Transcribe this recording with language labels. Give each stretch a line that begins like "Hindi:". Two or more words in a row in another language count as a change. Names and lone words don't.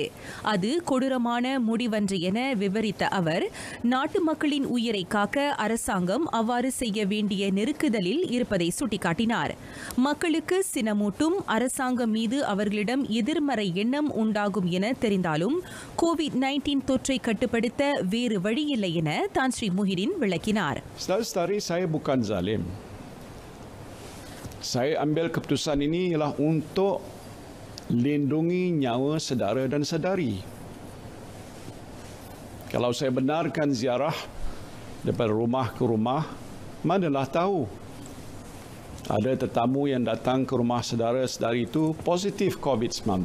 Tamil: அது கொடூரமான முடிவன்று என விவரித்த அவர், நாட்டு மக்களின் உயிரை காக்க அரசாங்கம் அவ்வாறு செய்ய வேண்டிய நெருக்குதலில் இருப்பதை சுட்டிக்காட்டினார். மக்களுக்கு சினமூட்டும் அரசாங்கம் மீது அவர்களிடம் எதிர்மறை எண்ணம் உண்டாகும் என தெரிந்தாலும் கோவிட்-19 தொற்றை கட்டுப்படுத்த வேறு வழியில்லை என Tan Sri Muhyiddin விளக்கினார்.
Malay: Saudara-saudari, saya bukan zalim. Saya ambil keputusan ini ialah untuk lindungi nyawa saudara dan saudari. Kalau saya benarkan ziarah daripada rumah ke rumah, manalah tahu ada tetamu yang datang ke rumah saudara-saudari itu positif COVID-19.